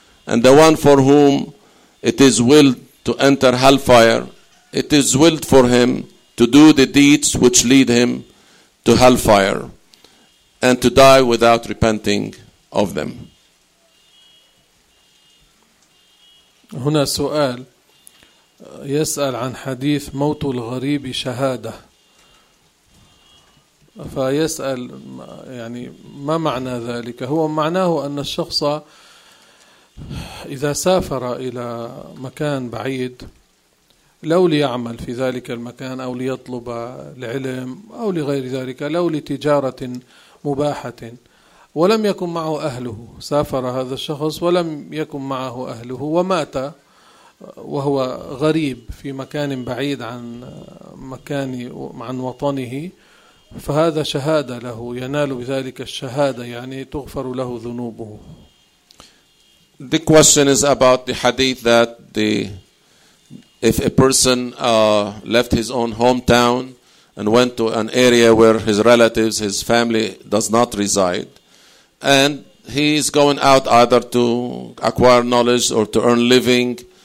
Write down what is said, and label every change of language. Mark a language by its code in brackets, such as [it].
[en] And the one for whom it is willed to enter hellfire, it is willed for him to do the deeds which lead him to hellfire and to die without repenting of them. [ar] هنا سؤال يسأل عن حديث موت الغريب شهادة، فيسأل يعني ما معنى ذلك؟ هو معناه أن الشخص إذا سافر إلى مكان بعيد لو ليعمل في ذلك المكان أو ليطلب العلم أو لغير ذلك، لو لتجارة مباحة ولم يكن معه أهله، سافر هذا الشخص ولم يكن معه أهله ومات وهو غريب في مكان بعيد عن مكان عن وطنه، فهذا شهادة له، ينال بذلك الشهادة يعني تغفر له ذنوبه. [en] The question is about the hadith that if a person left his own hometown and went to an area where his relatives, his family does not reside, and he is going out either to acquire knowledge or to earn living